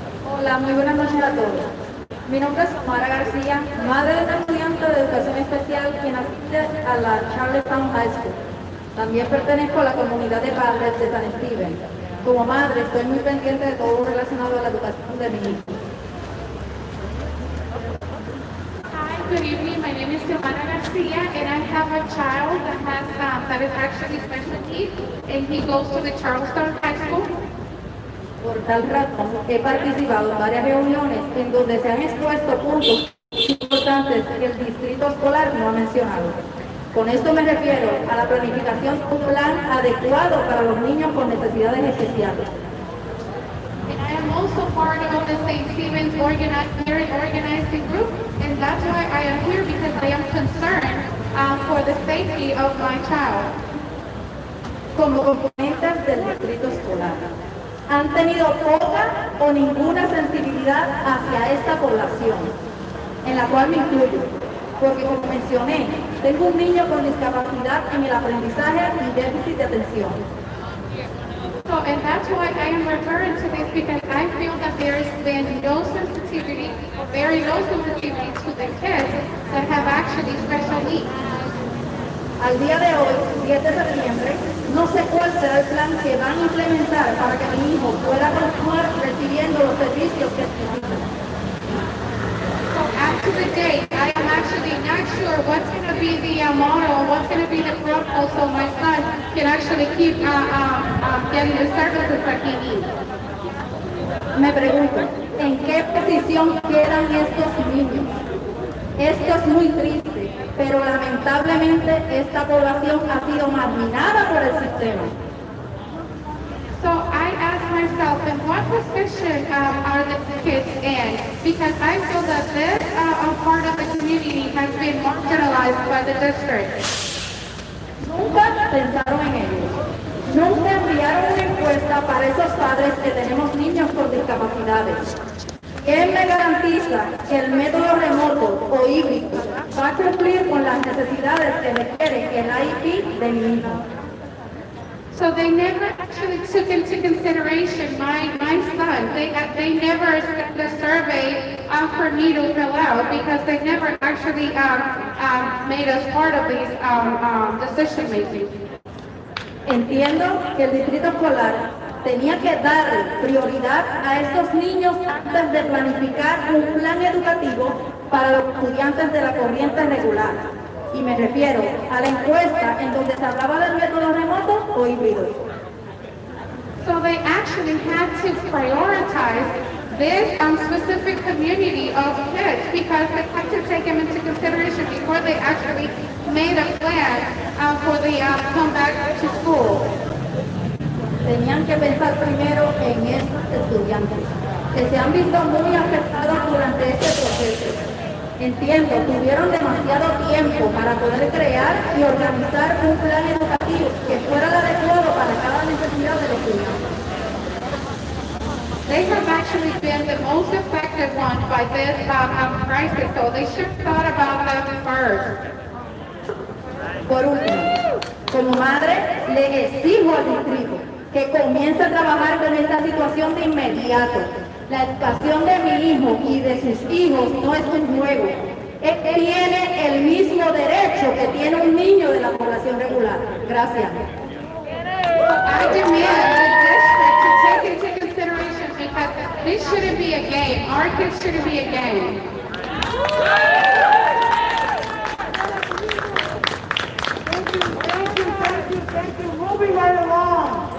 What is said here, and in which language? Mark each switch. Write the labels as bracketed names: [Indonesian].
[Spanish] Hola, muy buenas noches a todos. Mi nombre es Omara García, madre de una estudiante de educación especial quien asiste a la Charlestown High School. También pertenezco a la comunidad de padres de San Steven. Como madre estoy muy pendiente de todo lo relacionado a la educación de mi hijo. [English] Hi, good evening. My name is Giovanna Garcia, and I have a child that is actually special needs, and he goes to the Charlestown High School. [Spanish] Por tal razón, he participado en varias reuniones en donde se han expuesto puntos importantes que el distrito escolar no ha mencionado. Con esto me refiero a la planificación de un plan adecuado para los niños con necesidades especiales. [English] And I am also part of the St. Stephen's organizing group, and that's why I am here because I am concerned for the safety of my child. [Spanish] Como componentes del distrito escolar, han tenido poca o ninguna sensibilidad hacia esta población, en la cual me incluyo, porque como mencioné, tengo un niño con discapacidad en el aprendizaje y déficit de atención. [English] So, and that's why I am referring to this because I feel that there has been no sensitivity, or very low sensitivity to the kids that have actually special needs. [Spanish] Al día de hoy, 10 de septiembre, no sé cuál será el plan que van a implementar para que mi hijo pueda continuar recibiendo los servicios que necesita. [English] So after the date, I am actually not sure what's going to be the model, what's going to be the protocol so my son can actually keep getting the services that he needs. [Spanish] Me pregunto, ¿en qué posición quedan estos niños? Esto es muy triste, pero lamentablemente esta población ha sido marginada por el sistema. [English] So I ask myself, in what position are the kids in? Because I feel that this part of the community has been marginalized by the district. [Spanish] Nunca pensaron en ellos. Nunca enviaron una encuesta para esos padres que tenemos niños con discapacidades. ¿Quién me garantiza que el método remoto o híbrido va a cumplir con las necesidades que requiere el IEP de mi hijo? [English] So they never actually took into consideration my son. They never sent a survey for me to fill out because they never actually made us part of these decision making. [Spanish] Entiendo que el distrito escolar tenía que dar prioridad a estos niños antes de planificar un plan educativo para los estudiantes de la corriente regular. Y me refiero a la encuesta en donde se hablaba del método remoto o híbrido. [English] So they actually had to prioritize this specific community of kids because they had to take them into consideration before they actually made a plan for the comeback to school. [Spanish] Tenían que pensar primero en estos estudiantes, que se han visto muy afectados durante este proceso. Entiendo, tuvieron demasiado tiempo para poder crear y organizar un plan educativo que fuera el adecuado para cada necesidad del estudiante. [English] They have actually been the most affected ones by this crisis, so they should have thought about them first. [Spanish] Por último, como madre, le exijo al distrito que comience a trabajar con esta situación de inmediato. La educación de mi hijo y de sus hijos no es un juego. Él tiene el mismo derecho que tiene un niño de la población regular. Gracias. [English] I demand the district to take into consideration because this shouldn't be a game. Our kids shouldn't be a game. Thank you. Moving right along.